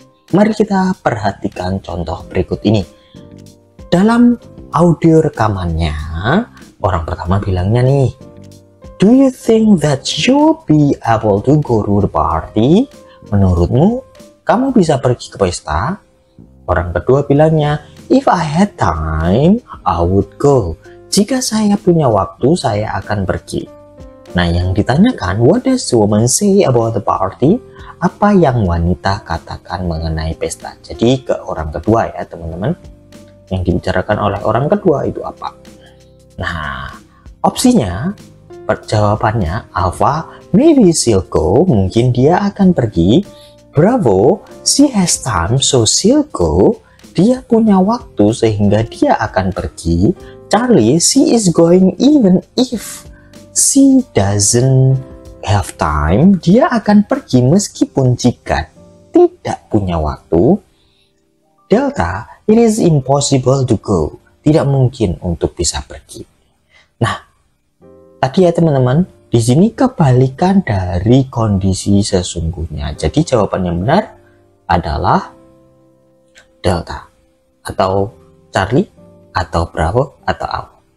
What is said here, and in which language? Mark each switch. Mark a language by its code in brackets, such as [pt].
[id] Mari kita perhatikan contoh berikut ini. Dalam audio rekamannya, orang pertama bilangnya nih, [en] "Do you think that you'll be able to go to the party?" [id] Menurutmu, kamu bisa pergi ke pesta? Orang kedua bilangnya, [en] "If I had time, I would go." [id] Jika saya punya waktu, saya akan pergi. Nah, yang ditanyakan, [en] what does the woman say about the party? [id] Apa yang wanita katakan mengenai pesta? Jadi ke orang kedua ya teman-teman. Yang dibicarakan oleh orang kedua itu apa? Nah, opsinya, jawabannya Alpha, [en] maybe she'll go, [id] mungkin dia akan pergi. Bravo, [en] she has time so she'll go, [id] dia punya waktu sehingga dia akan pergi. [en] Charlie, she is going even if she doesn't have time, [id] dia akan pergi meskipun jika tidak punya waktu. Delta, [en] it is impossible to go, [id] tidak mungkin untuk bisa pergi. Nah, tadi ya teman-teman, di sini kebalikan dari kondisi sesungguhnya. Jadi jawaban yang benar adalah Delta, atau Charlie, atau Bravo, atau Alpha.